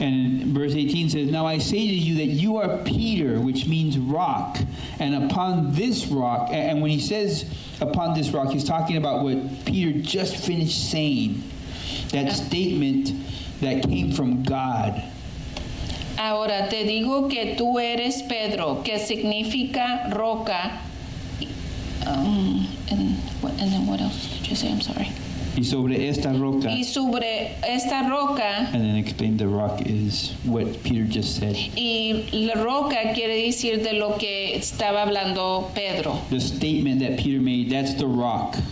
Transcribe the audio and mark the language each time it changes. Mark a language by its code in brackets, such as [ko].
[en] And verse 18 says, now I say to you that you are Peter, which means rock, and upon this rock, and when he says upon this rock, he's talking about what Peter just finished saying, that statement that came from God. [es] Ahora te digo que tú eres Pedro, que significa roca. [en] And then what else did you say? I'm sorry. [es] Y sobre esta roca. Y sobre esta roca. [en] And then explain the rock is what Peter just said. [es] Y la roca quiere decir de lo que estaba hablando Pedro. [en] The statement that Peter made, that's the rock.